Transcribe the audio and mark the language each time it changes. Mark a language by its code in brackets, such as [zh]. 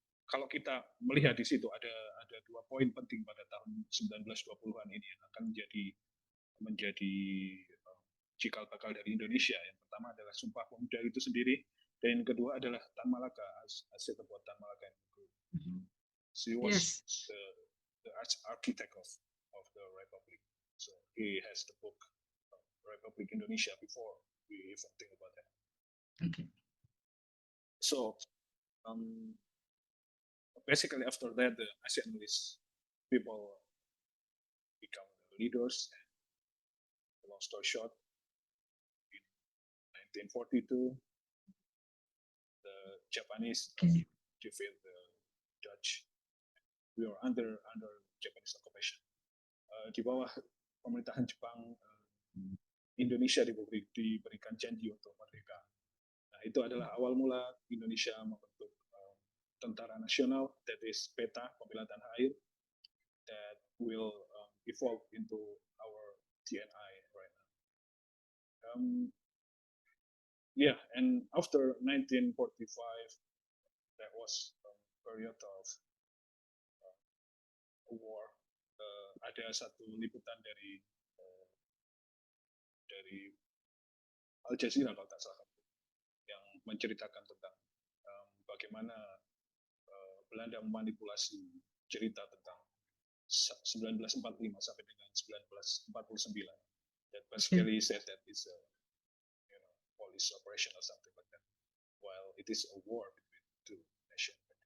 [id] Kalau kita melihat di situ ada dua poin penting pada tahun 1920-an ini yang akan menjadi cikal bakal dari Indonesia. Yang pertama adalah Sumpah Pemuda itu sendiri, dan yang kedua adalah Tan Malaka, hasil terbuat Tan Malaka. [en] He was the architect of the Republic. So he has the book Republic Indonesia before we even think about that. Okay. So basically after that, the ASEAN people become leaders. And long story short, in 1942, the Japanese defeat the Dutch. We are under Japanese occupation. [id] Di bawah pemerintahan Jepang, Indonesia diberikan janji untuk merdeka. Nah, itu adalah awal mula Indonesia membentuk tentara nasional, [en] that is [id] PETA, pembela tanah air, [en] that will evolve into our TNI right now. Yeah, and after 1945, there was a period of war. [id] Ada satu liputan dari Al Jazeera kalau tak salah, yang menceritakan tentang bagaimana Belanda memanipulasi cerita tentang 1945 sampai dengan 1949. [en] That basically said that it's a police operation or something like that, while it is a war between two nations.